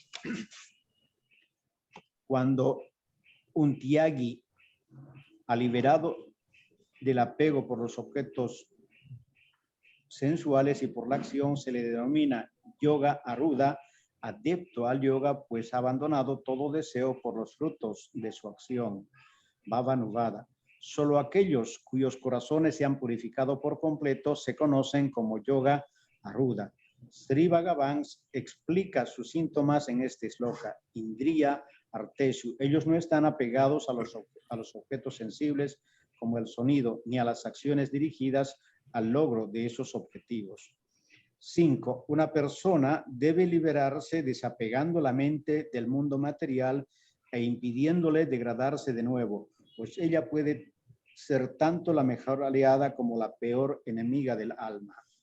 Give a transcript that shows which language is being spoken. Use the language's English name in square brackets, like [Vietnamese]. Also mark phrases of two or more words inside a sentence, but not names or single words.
[Spanish] Cuando un tyagi ha liberado del apego por los objetos sensuales y por la acción, se le denomina [Sanskrit] yoga aruda, [Spanish] adepto al yoga, pues ha abandonado todo deseo por los frutos de su acción. Bhavanuvada. Solo aquellos cuyos corazones se han purificado por completo se conocen como [Sanskrit] yoga aruda. [Spanish] Sri Bhagavan explica sus síntomas en este sloka. [Sanskrit] Indriya arteshu. [Spanish] Ellos no están apegados a los objetos sensibles como el sonido, ni a las acciones dirigidas al logro de esos objetivos. 5. Una persona debe liberarse desapegando la mente del mundo material e impidiéndole degradarse de nuevo, pues ella puede ser tanto la mejor aliada como la peor enemiga del alma.